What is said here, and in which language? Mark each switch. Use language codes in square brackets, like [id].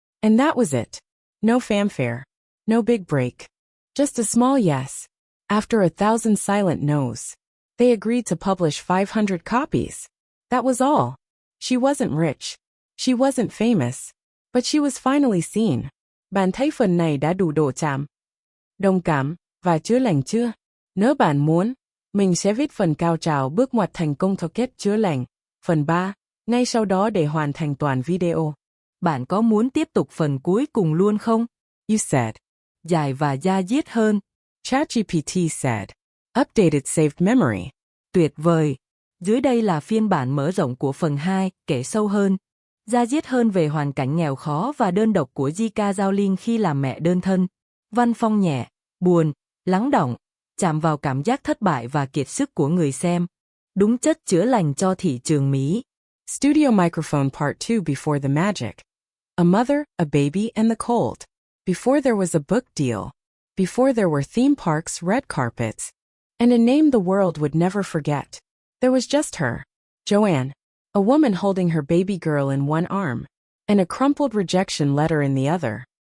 [en] And that was it. No fanfare. No big break. Just a small yes. After 1,000 silent no's. They agreed to publish 500 copies. That was all. She wasn't rich. She wasn't famous. But she was finally seen. [vi] Bạn thấy phần này đã đủ độ chạm, đồng cảm, và chữa lành chưa? Nếu bạn muốn, mình sẽ viết phần cao trào bước ngoặt thành công theo kết chữa lành, phần 3, ngay sau đó để hoàn thành toàn video. Bạn có muốn tiếp tục phần cuối cùng luôn không? [en] You said. [vi] Dài và da diết hơn. [en] ChatGPT said. Updated saved memory. [vi] Tuyệt vời. Dưới đây là phiên bản mở rộng của phần 2, kể sâu hơn. Da diết hơn về hoàn cảnh nghèo khó và đơn độc của J.K. Rowling khi làm mẹ đơn thân. Văn phong nhẹ, buồn, lắng đọng, chạm vào cảm giác thất bại và kiệt sức của người xem. Đúng chất chữa lành cho thị trường Mỹ. [en] Studio microphone part 2 before the magic. A mother, a baby, and the cold. Before there was a book deal. Before there were theme parks, red carpets. And a name the world would never forget. There was just her, Joanne, a woman holding her baby girl in one arm, and a crumpled rejection letter in the other.